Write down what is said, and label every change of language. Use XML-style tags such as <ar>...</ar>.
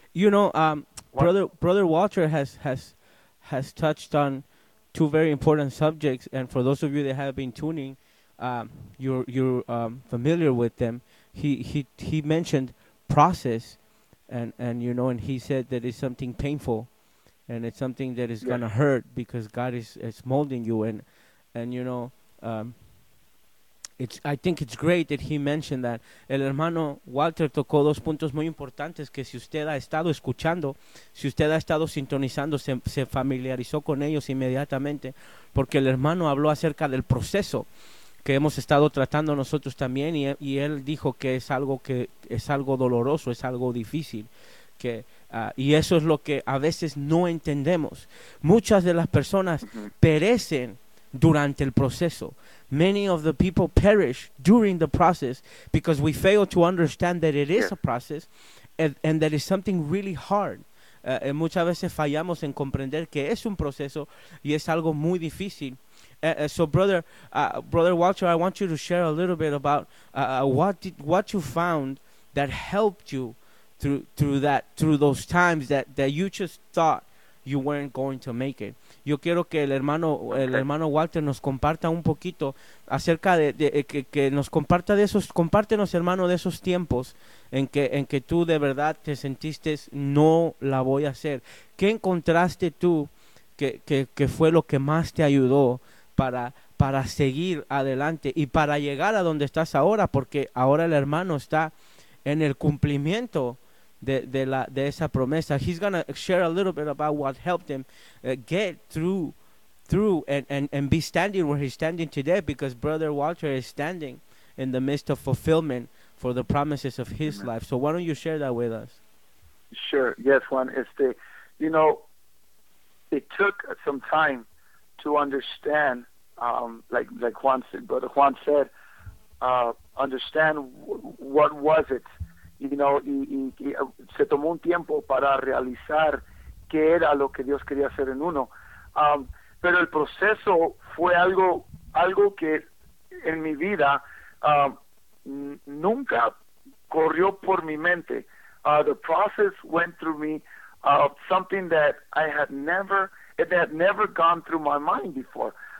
<en>You know, Brother Walter has touched on two very important subjects, and for those of you that have been tuning, you're familiar with them. He mentioned process, and you know, and he said that it's something painful, and it's something that is gonna hurt because God is molding you, and you know, I think it's great that he mentioned that.</en> <es>El hermano Walter tocó dos puntos muy importantes que si usted ha estado escuchando, si usted ha estado sintonizando, se familiarizó con ellos inmediatamente, porque el hermano habló acerca del proceso que hemos estado tratando nosotros también, y él dijo que es algo que es algo doloroso, es algo difícil, que y eso es lo que a veces no entendemos. Muchas de las personas perecen durante el proceso.</es> <en>Many of the people perish during the process because we fail to understand that it is a process and that it's something really hard.</en> <es>Muchas veces fallamos en comprender que es un proceso y es algo muy difícil.</es> <en>So, brother Walter, I want you to share a little bit about what you found that helped you through those times that you just thought you weren't going to make it.</en> <es>Yo quiero que el hermano Walter nos comparta un poquito acerca de que nos comparta de esos, compártenos, hermano, de esos tiempos en que tú de verdad te sentiste no la voy a hacer. ¿Qué encontraste tú que fue lo que más te ayudó para seguir adelante y para llegar a donde estás ahora? Porque ahora el hermano está en el cumplimiento de esa promesa.</es> <en>He's gonna share a little bit about what helped him get through and be standing where he's standing today, because Brother Walter is standing in the midst of fulfillment for the promises of his Amen. Life. So why don't you share that with us? Sure. Yes, Juan. You know, it took some time to understand, like Juan said, Brother Juan said, understand what was it. You know,</en> <es>y se tomó un tiempo para realizar qué era lo que Dios quería hacer en uno. Pero el proceso fue algo que en mi vida nunca corrió por mi mente.</es> <en>The process went through me, something that I had never, it had never gone through my mind before.</en>